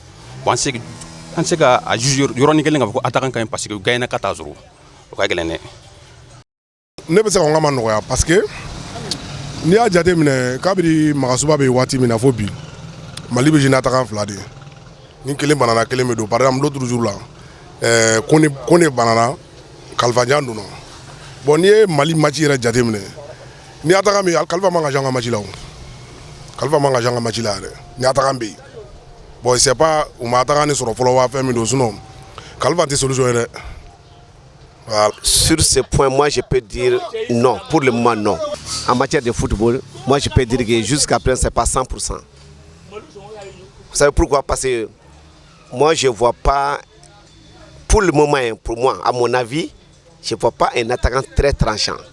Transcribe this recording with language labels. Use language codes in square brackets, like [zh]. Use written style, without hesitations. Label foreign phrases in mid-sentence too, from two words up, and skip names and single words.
[bm] Bon an se ka a juger yɔrɔnin kelen k'a fɔ ko attaquant ka ɲi [fr] parce que [bm] u gagné na ka taa sɔrɔ, o ka gɛlɛn dɛ. Ne bɛ se ka n ka ma nɔgɔya [fr] parce que [bm] n'i y'a jate minɛ kabiri Magasuba bɛ waati min na fo bi, Mali bɛ [fr] jeune attaquant [bm] 2 de ye. Ni kelen banana kelen bɛ don. [fr] Par exemple l'autre jour là, [bm] Kone banana, Kalifa Dian donna. Bon n'i ye Mali match yɛrɛ jate minɛ, ni attaquant min Kalifa man ka jouer an ka match la o. Kalifa man ka jouer an ka match la yɛrɛ. Ni attaquant bɛ yen. [fr] Bon c'est pas [bm] u ma attaquant ni sɔrɔ fɔlɔ waa fɛn min don, sinon Kalifa tɛ solution ye dɛ. Voilà. [fr] Sur ce point, moi je peux dire non, pour le moment non. En matière de football, moi je peux dire que jusqu'à présent c'est pas 100%. Vous savez pourquoi? Parce que moi je vois pas, pour le moment, pour moi, à mon avis, je vois pas un attaquant très tranchant.